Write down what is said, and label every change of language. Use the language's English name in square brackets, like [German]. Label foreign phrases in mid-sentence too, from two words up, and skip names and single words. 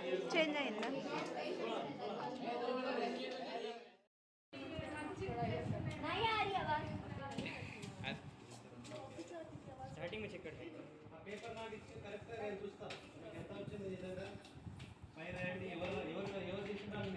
[Telugu] చేంజ్ అయిందా? [Hindi] स्टार्टिंग में चेक करते हैं [Telugu] ఆ పేపర్ నాకు ఇచ్చి కరెక్ట్గా నేను చూస్తాను మీకు ఎంత వచ్చింది నిజంగా పై రాయండి ఎవరు తీసుకుంటారు